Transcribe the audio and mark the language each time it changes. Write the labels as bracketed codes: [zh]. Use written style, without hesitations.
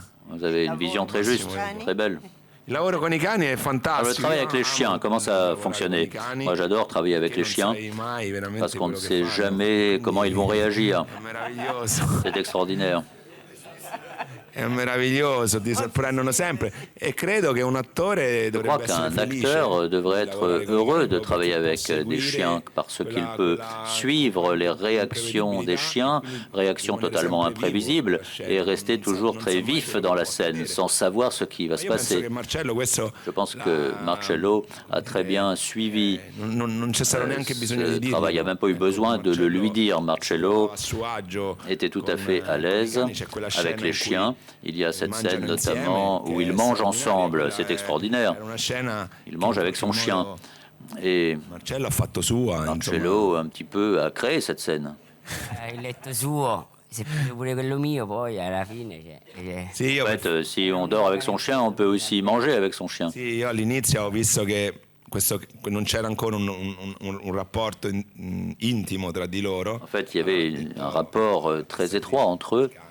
[fr] Vous avez une vision très juste, très belle. Alors, le travail avec les chiens, comment ça a fonctionné? Moi, j'adore travailler avec les chiens parce qu'on ne sait jamais comment ils vont réagir. C'est extraordinaire. [it] È meraviglioso, ti sorprendono sempre e credo che un attore dovrebbe essere felice. [fr] Un acteur devrait être heureux de travailler avec des chiens parce qu'il peut suivre les réactions des chiens, réactions totalement imprévisibles, et rester toujours très vif dans la scène sans savoir ce qui va se passer. Je pense que Marcello a très bien suivi ce travail. Il n'y a même pas eu besoin de le lui dire. Marcello était tout à fait à l'aise avec les chiens. Il y a cette scène notamment où ils mangent ensemble, c'est extraordinaire. Il mange avec son chien. Et Marcello un petit peu a créé cette scène. En fait, si on dort avec son chien, on peut aussi manger avec son chien. [it] Non c'era ancora un rapporto intimo tra di loro. [fr] En fait, il y avait un rapport très étroit entre eux.